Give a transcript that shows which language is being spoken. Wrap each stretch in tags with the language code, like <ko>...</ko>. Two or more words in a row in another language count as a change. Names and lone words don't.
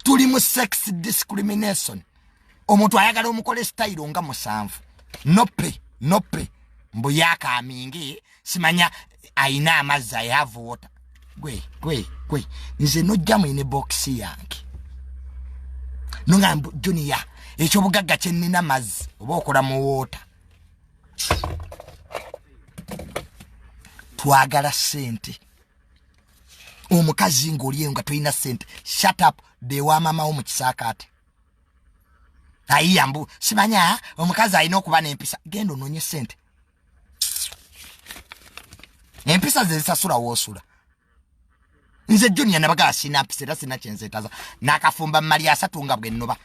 <lg>Tuli mu</lg> <en>sex discrimination.</en> <lg>Omuntu ayagala omukole style nga musanvu.</lg> <en>Nope, nope.</en> <lg>Mbu yakamingi, simanya ayina amazzi,</lg> <en>I have water.</en> <lg>Gwe, gwe, gwe. Nze nojja mu inbox yange. Nonga mbu, "Junior, ekyobugagga kye nnina mazzi, oba okola mu water." Twagala ssente. Omukazi ng'oli eyo nga toyina ssente.</lg> <en>Shut up,</en> <lg>be wa mama wo mu kisaakaate. Ayiya mbu, "Simanya, omukazi alina okuba n'empisa." Genda onoonye ssente. Empisa ze zisasula w'osula. Nze Junior nabagala sina mpisa era sina kye nzeetaaza. N'akafumba mmali asatu nga bwe nnoba.</lg>